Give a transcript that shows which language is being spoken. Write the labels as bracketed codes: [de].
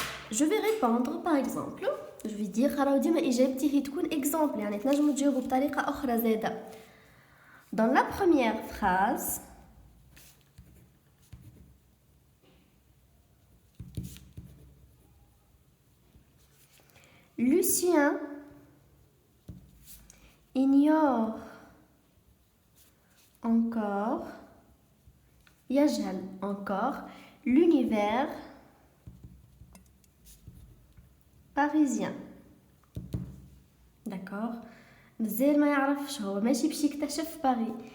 [fr] Je vais répondre par exemple. Je vais dire [ar] راهو ديما اجابتي هي تكون exemple، يعني تنجموا تجاوبوا بطريقه اخرى زاده. [fr] Dans la première phrase Lucien ignore encore, يجهل encore l'univers parisien. D'accord. [ar] مازال ما يعرفش، هو ماشي باش يكتشف باريس.